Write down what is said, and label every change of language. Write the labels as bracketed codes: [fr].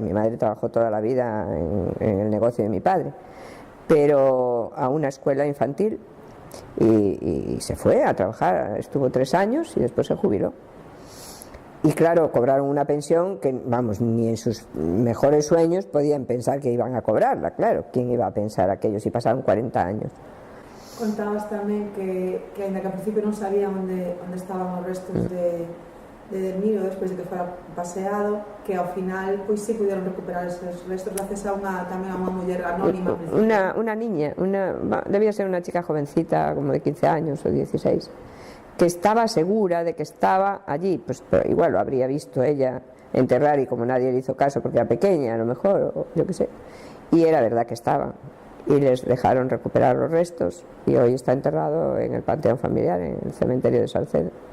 [es] Mi madre trabajó toda la vida en el negocio de mi padre, pero a una escuela infantil, y se fue a trabajar, estuvo 3 años y después se jubiló. Y claro, cobraron una pensión que, vamos, ni en sus mejores sueños podían pensar que iban a cobrarla, claro, ¿quién iba a pensar aquello si pasaron 40 años? [gl] Contabas tamén que ainda que ao principio non sabían onde estaban os restos de Delmiro despois de que fora paseado, que ao final pois [es] sí pudieron recuperar esos restos [gl] gracias a tamén a unha muller anónima. [es] Una niña, debía ser una chica jovencita, como de 15 años o 16, que estaba segura de que estaba allí, pues pero igual lo habría visto ella enterrar y como nadie le hizo caso porque era pequeña a lo mejor, o yo qué sé, y era verdad que estaba, y les dejaron recuperar los restos y hoy está enterrado en el panteón familiar, en el cementerio de Salcedo.